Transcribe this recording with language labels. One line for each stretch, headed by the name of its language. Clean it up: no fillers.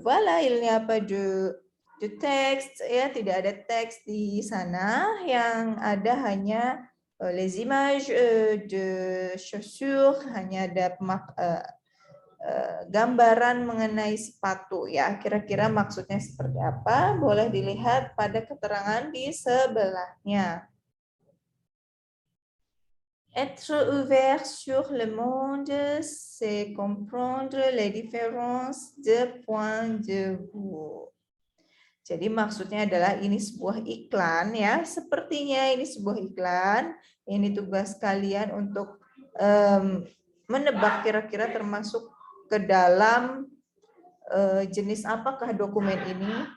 Indonesian: Voilà,
French: il n'y a pas de texte
Indonesian: ya, tidak ada teks di sana, yang ada hanya
French: les images de chaussures,
Indonesian: hanya ada gambaran mengenai sepatu ya. Kira-kira maksudnya seperti apa? Boleh dilihat pada keterangan di sebelahnya.
French: Être ouvert sur le monde, c'est comprendre les différences de points de vue.
Indonesian: Jadi maksudnya adalah ini sebuah iklan ya. Sepertinya ini sebuah iklan. Ini tugas kalian untuk menebak kira-kira termasuk ke dalam jenis apakah dokumen ini.